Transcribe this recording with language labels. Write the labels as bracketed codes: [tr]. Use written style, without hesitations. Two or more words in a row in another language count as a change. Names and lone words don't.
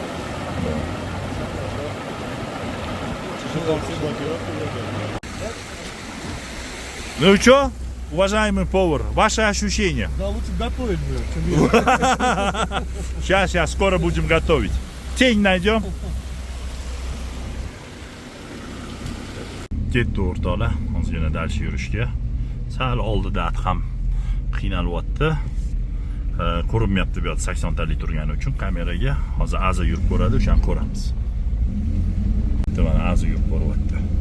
[ru] Ну что, уважаемый повар, ваши ощущения? Да лучше готовить будет, чем есть. Сейчас, скоро будем готовить. Тень найдем. [uz] Ketdi o'rtoqlar, ozgina dal yurishga. Sal oldida ham qiynalyapti. Ko'rinmayapti bu yerda 80 talik turgani uchun kameraga. Hozir aza yurib ko'radi, o'shani ko'ramiz. Mana aza yurib ko'ryapti.